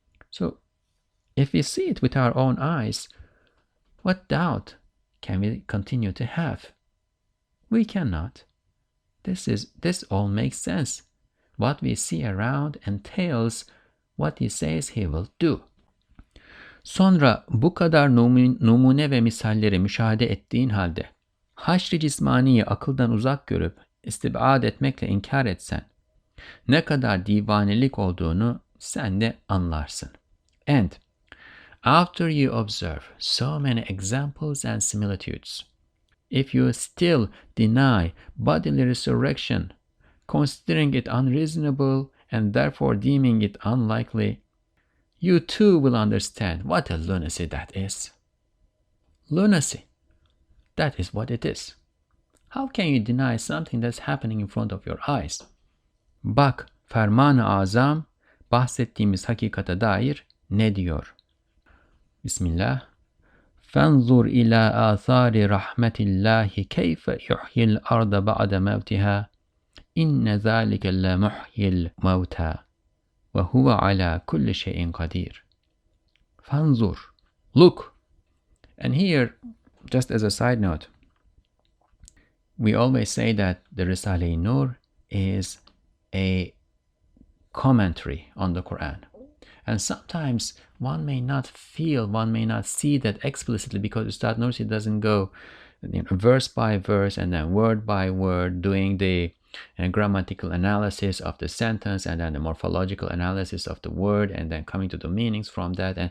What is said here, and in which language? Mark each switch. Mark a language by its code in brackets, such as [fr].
[en] So if we see it with our own eyes, what doubt can we continue to have? We cannot. This all makes sense. What we see around entails what He says He will do. [tr] Sonra bu kadar numune ve misalleri müşahede ettiğin halde haşr-i cismaniyi akıldan uzak görüp istibad etmekle inkar etsen ne kadar divanelik olduğunu sen de anlarsın. [en] And after you observe so many examples and similitudes, if you still deny bodily resurrection, considering it unreasonable and therefore deeming it unlikely, you too will understand what a lunacy that is. Lunacy. That is what it is. How can you deny something that's happening in front of your eyes? [tr] Bak, Ferman-ı Azam bahsettiğimiz hakikate dair ne diyor? [ar] Bismillah. فانظر إلى آثار رحمة الله كيف يحيي الأرض بعد موتها إن ذلك لمحيي الموتى وهو على كل شيء قدير. [en] فانظر, look. And here, just as a side note, we always say that the Risale-i Nur is a commentary on the Qur'an. And sometimes one may not see that explicitly, because Ustad Nursi doesn't go verse by verse and then word by word doing the grammatical analysis of the sentence and then the morphological analysis of the word and then coming to the meanings from that.